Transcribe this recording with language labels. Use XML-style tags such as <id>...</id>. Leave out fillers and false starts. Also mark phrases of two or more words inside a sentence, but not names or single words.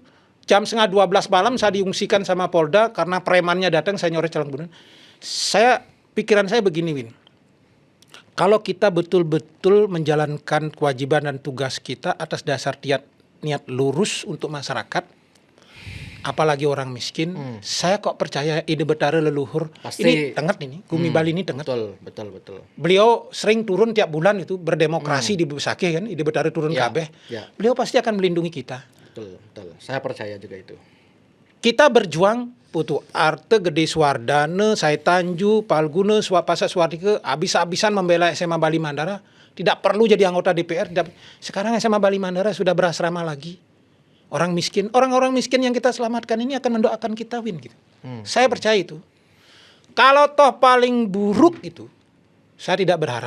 <id>Jam 11:30 malam saya diungsikan sama Polda karena premannya datang, saya nyoret calon gubernur. Pikiran saya begini, Win. Kalau kita betul-betul menjalankan kewajiban dan tugas kita atas dasar niat lurus untuk masyarakat, apalagi orang miskin, saya kok percaya ide Betara leluhur. Pasti. Ini tenget ini, Gumi Bali ini tenget. Betul. Beliau sering turun tiap bulan itu berdemokrasi di Besake kan,</id> <ban>ide Betara turun kabeh.</ban> <id>Ya. Beliau pasti akan melindungi kita. Betul. Saya percaya juga itu. Kita berjuang, Putu Arte, Gede Suwardana, Sai Tanju, Palguna, Swapasa Swardike, habis-habisan membela SMA Bali Mandara. Tidak perlu jadi anggota DPR. Sekarang SMA Bali Mandara sudah berasrama lagi. Orang-orang miskin yang kita selamatkan ini akan mendoakan kita, Win. Gitu. Saya percaya itu. Kalau toh paling buruk itu, saya tidak berharap.</id>